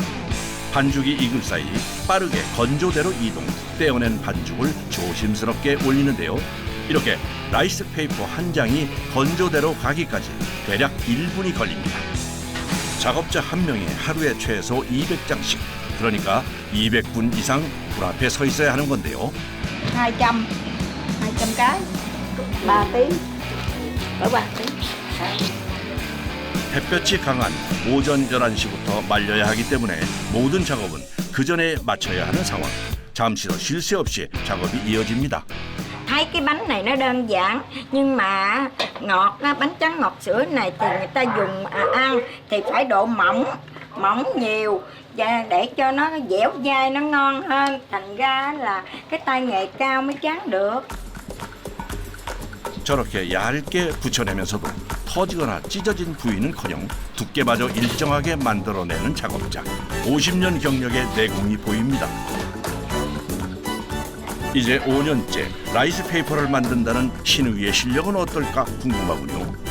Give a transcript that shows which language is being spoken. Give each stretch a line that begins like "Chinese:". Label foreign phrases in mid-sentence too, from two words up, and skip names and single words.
Korean: 반죽이 익을 사이 빠르게 건조대로 이동, 떼어낸 반죽을 조심스럽게 올리는데요. 이렇게 라이스 페이퍼 한 장이 건조대로 가기까지 대략 1분이 걸립니다. 작업자 한 명이 하루에 최소 200장씩, 그러니까 200분 이상 불 앞에 서 있어야 하는 건데요.
Vietnamese: 200 cái, 3 tiếng, ở 3 tiếng.
Korean: 햇볕이 강한 오전 11시부터 말려야 하기 때문에 모든 작업은 그 전에 마쳐야 하는 상황. 잠시도 쉴 새 없이 작업이 이어집니다.
Vietnamese: Thấy cái bánh này nó đơn giản nhưng mà ngọt á, bánh tráng ngọt sữa này thì người ta dùng ăn thì phải độ mỏng nhiều và để cho nó dẻo dai, nó ngon hơn. Thành ra là cái tay nghề cao mới tráng được.
Korean: 저렇게 얇게 붙여내면서도 터지거나 찢어진 부위는커녕 두께마저 일정하게 만들어내는 작업자. 50년 경력의 내공이 보입니다. 이제 5년째 라이스 페이퍼를 만든다는 신우이의 실력은 어떨까 궁금하군요.